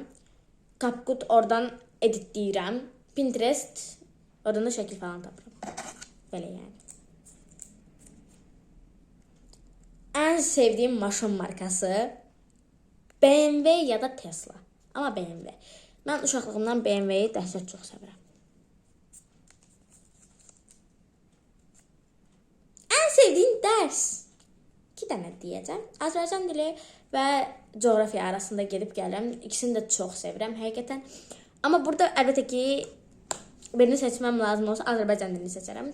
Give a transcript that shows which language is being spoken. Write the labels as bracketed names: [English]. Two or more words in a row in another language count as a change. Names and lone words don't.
[Azerbaijani] CapCut oradan editləyirəm. Pinterest oradan da şəkil falan tapıram. Belə yani. [Turkish] En sevdiğim maşın markası BMW ya da Tesla. Ama BMW. [Azerbaijani] Ben uşaqlığımdan BMW'yi dəhşət çox sevirəm. [Turkish] En sevdiğin ders. [Azerbaijani] 2 dənə deyəcəm. Azərbaycan dili və coğrafiya arasında gedib gəlirəm. İkisini də çox sevirəm həqiqətən. Amma burada əlbəttə ki birini seçməm lazım olsa Azərbaycan dilini seçərəm.